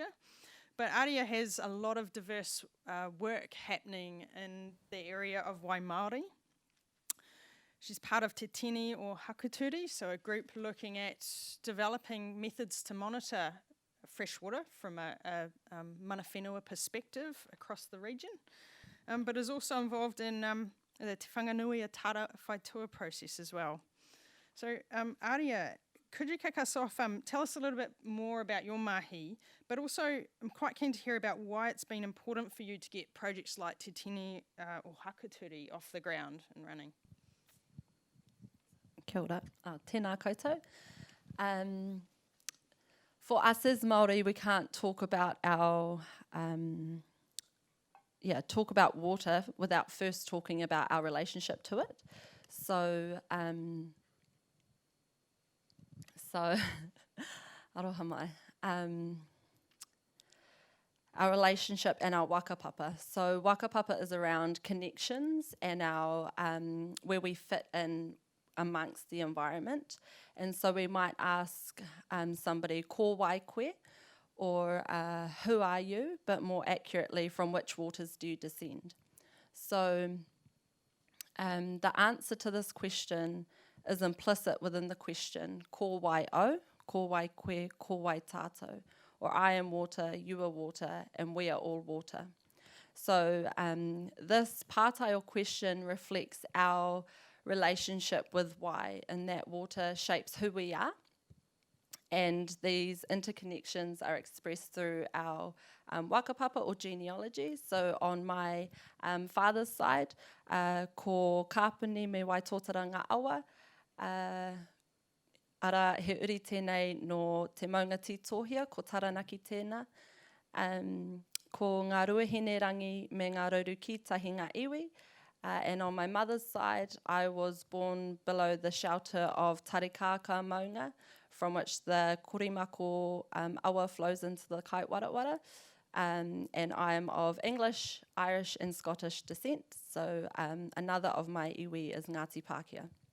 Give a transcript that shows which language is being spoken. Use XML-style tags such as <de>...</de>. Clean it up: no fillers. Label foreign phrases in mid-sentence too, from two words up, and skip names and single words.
<en>But Aaria has a lot of diverse work happening in the area of Waimaori. She's part of Te Tini or Hākuturi, so a group looking at developing methods to monitor freshwater from a</en> <mi>mana whenua</mi> <en>perspective across the region, but is also involved in the Te Whanganui Atara Whaitua process as well. So Aaria, could you kick us off, tell us a little bit more about your mahi, but also I'm quite keen to hear about why it's been important for you to get projects like Te Tini or Hākuturi off the ground and running.</en> <mi>Kia ora, tēnā koutou.</mi> <en>For us as Māori, we can't talk about our talk about water without first talking about our relationship to it.</en> <mi>So aroha mai.</mi> <en>Our relationship and our wakapapa. So wakapapa is around connections and our where we fit in amongst the environment. And so we might ask somebody,</en> <mi>ko wai koe,</mi> <en>or who are you, but more accurately, from which waters do you descend? So the answer to this question is implicit within the question,</en> <mi>ko wai o, ko wai koe, ko wai tātou,</mi> <en>or I am water, you are water, and we are all water. So this pātai question reflects our relationship with why, and that water shapes who we are, and these interconnections are expressed through our wakapapa or genealogy. So on my father's side,</en> <mi>ko kāpuni me waitotara ngā awa, ara he uri tēnei no te maunga titohia, ko Taranaki tēnā, ko ngā ruahine rangi me ngā rauru kītahi ngā iwi.</mi> <en>And on my mother's side, I was born below the shelter of Tarikaka Maunga, from which the Korimako awa flows into the Kaitwarawara. And I am of English, Irish and Scottish descent. So another of my iwi is Ngati Pakia.</en>